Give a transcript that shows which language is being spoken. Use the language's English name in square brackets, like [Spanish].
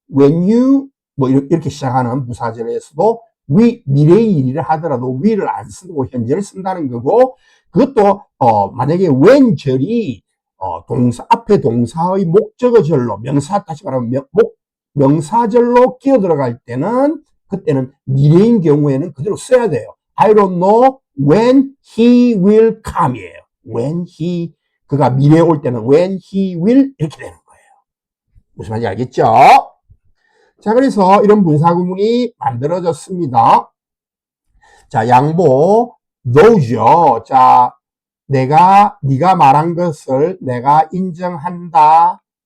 [Korean] when you 뭐 이렇게 시작하는 부사절에서도 미래의 일을 하더라도 will을 안 쓰고 현재를 쓴다는 거고, 그것도 만약에 when 절이 동사 앞에 동사의 목적어절로 다시 말하면 명사절로 끼어 들어갈 때는 그때는 미래인 경우에는 그대로 써야 돼요. [English] I don't know when he will come이에요. [Korean] when he, 그가 미래에 올 때는 when he will 이렇게 되는 거예요. 무슨 말인지 알겠죠? 자, 그래서 이런 분사구문이 만들어졌습니다. 자, 양보 though죠. 자, 네가 말한 것을 내가 인정한다.